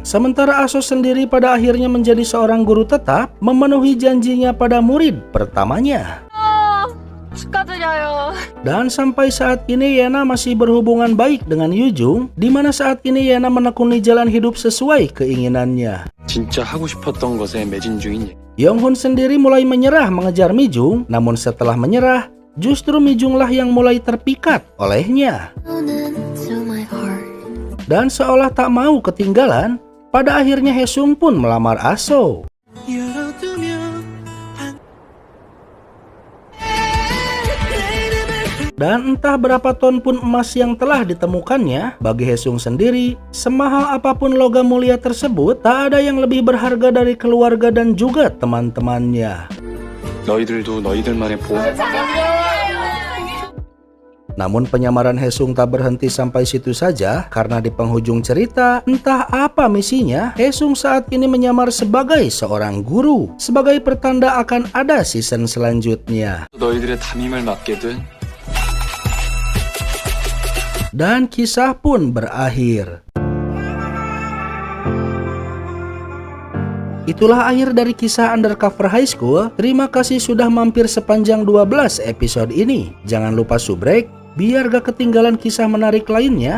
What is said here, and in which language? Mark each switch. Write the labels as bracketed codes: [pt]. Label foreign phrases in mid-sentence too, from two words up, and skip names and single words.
[id] Sementara Aso sendiri pada akhirnya menjadi seorang guru tetap, memenuhi janjinya pada murid pertamanya. [ko] 축하드려요. [id] Dan sampai saat ini Yena masih berhubungan baik dengan Yujung, di mana saat ini Yena menekuni jalan hidup sesuai keinginannya. [ko] 진짜 하고 싶었던 것에 매진 중인 [id] Yonghun sendiri mulai menyerah mengejar Mijung, namun setelah menyerah, justru Mijunglah yang mulai terpikat olehnya. Dan seolah tak mau ketinggalan, pada akhirnya Haesung pun melamar Aso. Dan entah berapa ton pun emas yang telah ditemukannya, bagi Haesung sendiri, semahal apapun logam mulia tersebut, tak ada yang lebih berharga dari keluarga dan juga teman-temannya. [ko] 너희들도 너희들만의 보호. [id] Namun penyamaran Haesung tak berhenti sampai situ saja, karena di penghujung cerita, entah apa misinya, Haesung saat ini menyamar sebagai seorang guru, sebagai pertanda akan ada season selanjutnya. [ko] 너희들의 담임을 맡게 된 [id] Dan kisah pun berakhir. Itulah akhir dari kisah Undercover High School. Terima kasih sudah mampir sepanjang 12 episode ini. Jangan lupa subrek biar gak ketinggalan kisah menarik lainnya.